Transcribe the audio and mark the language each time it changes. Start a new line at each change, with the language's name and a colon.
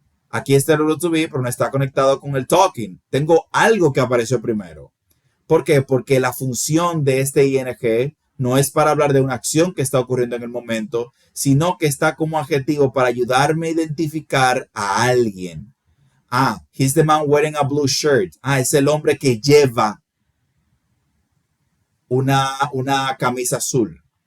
Spanish: Aquí está el verbo to be, pero no está conectado con el talking. Tengo algo que apareció primero. ¿Por qué? Porque la función de este ing no es para hablar de una acción que está ocurriendo en el momento, sino que está como adjetivo para ayudarme a identificar a alguien.
English: Ah, he's the man wearing a blue shirt.
Spanish: Ah, es el hombre que lleva una camisa azul.